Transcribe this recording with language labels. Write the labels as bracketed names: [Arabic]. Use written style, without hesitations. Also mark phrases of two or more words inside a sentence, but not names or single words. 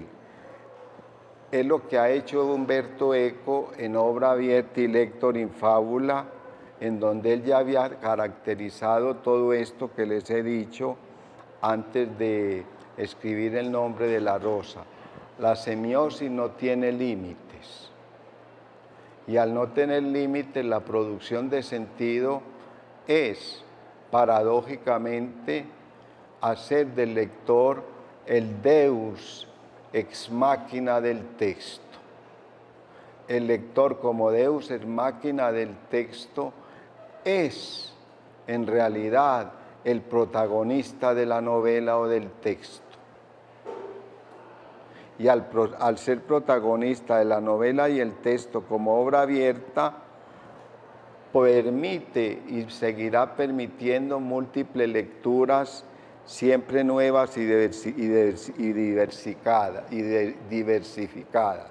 [Spanish] Es lo que ha hecho Umberto Eco en Obra abierta y Lector in Fábula, en donde él ya había caracterizado todo esto que les he dicho antes de escribir El nombre de la rosa. La semiosis no tiene límites. Y al no tener límites, la producción de sentido es, paradójicamente, hacer del lector el [Latin] deus ex machina [Spanish] del texto. El lector como [Latin] deus ex machina [Spanish] del texto es, en realidad, el protagonista de la novela o del texto. Y al ser protagonista de la novela y el texto como obra abierta, permite y seguirá permitiendo múltiples lecturas, siempre nuevas y diversificadas.